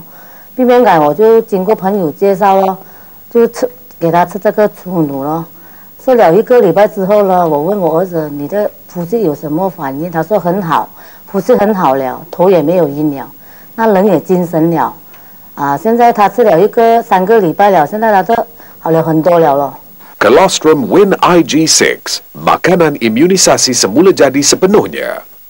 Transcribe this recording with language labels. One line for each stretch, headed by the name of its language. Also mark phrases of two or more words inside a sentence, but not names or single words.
Chinese: 鼻敏感我就经过朋友介绍咯，就给他吃这个初乳咯。吃了1个礼拜之后呢，我问我儿子：“你的呼吸有什么反应？”他说：“很好，呼吸很好了，头也没有晕了，那人也精神了。” 现在他吃了3个礼拜了，现在他都好了很多了咯。
Malay: Colostrum Win IG6, makanan imunisasi semula jadi sepenuhnya.